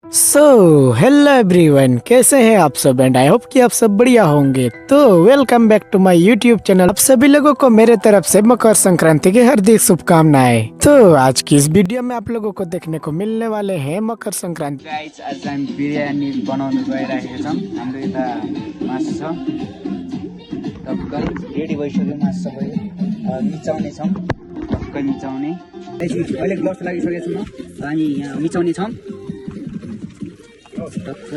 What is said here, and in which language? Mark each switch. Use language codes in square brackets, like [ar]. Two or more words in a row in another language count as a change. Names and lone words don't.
[en] so hello everyone, [hi] कैसे हैं आप सब [en] and I hope [hi] कि आप सब बढ़िया होंगे। तो [en] welcome back to my YouTube channel. [hi] आप सभी लोगों को मेरे तरफ से मकर संक्रांति की हार्दिक शुभकामनाएं। तो आज की इस वीडियो में आप लोगों को देखने को मिलने वाले हैं मकर संक्रांति। [ne] गाइस आज हामी बिरयानी बनाउनु गइरहेको छौँ। हाम्रो यता मासु छ, टक्कै रेडी भइसक्यो मासु सबै। मिचाउने छौँ, टक्कै मिचाउने। अहिले ग्लोभ्स लागिसकेको छौँ, हामी यहाँ मिचाउने छौँ टक्कै।